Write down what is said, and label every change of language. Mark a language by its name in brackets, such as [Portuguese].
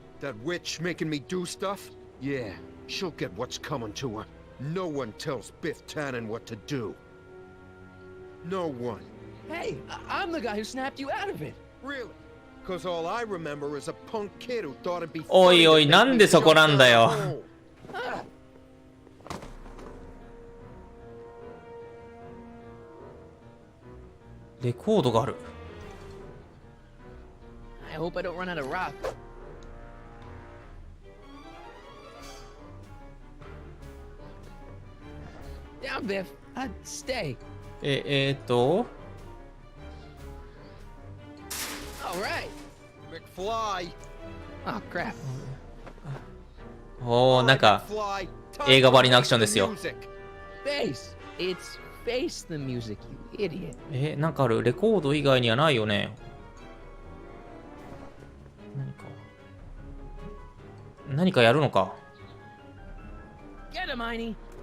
[English] That witch making me do stuff? Yeah, she'll get what's coming to her. No one tells Biff Tannen what to do. No one. Hey, I'm the guy who snapped you out of it. Really? Because all I remember is a punk kid who thought it'd be funny. [Japanese] おいおい、なんでそこなんだよ。レコードがある。 [English] I hope I don't run out of rock. Down, Biff. Stay. All right. McFly. Oh, crap. [Japanese] おお、なんか映画ばりのアクションですよ。 [English] Face. It's face the music, you idiot. [Japanese] なんかある？レコード以外にはないよね。何かやるのか。 [English] Get him, Aini.